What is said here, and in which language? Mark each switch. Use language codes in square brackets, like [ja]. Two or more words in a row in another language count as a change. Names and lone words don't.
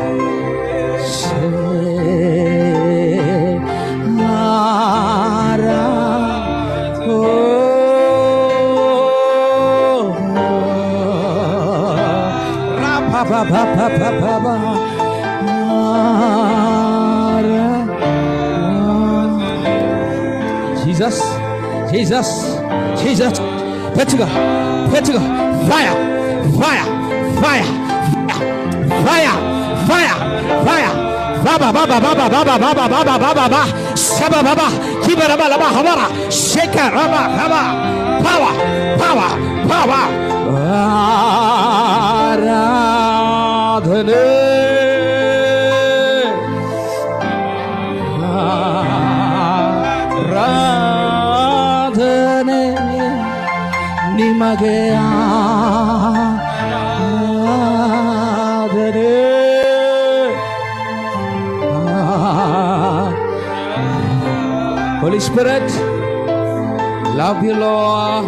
[en] Mara, Ba ba ba ba ba ba. Jesus, Jesus, Jesus. Petuga, Petuga. Fire, fire, fire, fire, fire, fire. Baba, baba, baba, baba, baba, baba, baba, baba. Saba, baba. Kiba, baba, baba, hamara. Sheka, baba, baba. Power, power, power. [kn] ಆರಾಧನೆ ಆರಾಧನೆ ನಿಮಗೆ ಆರಾಧನೆ [en] Holy Spirit, love you Lord.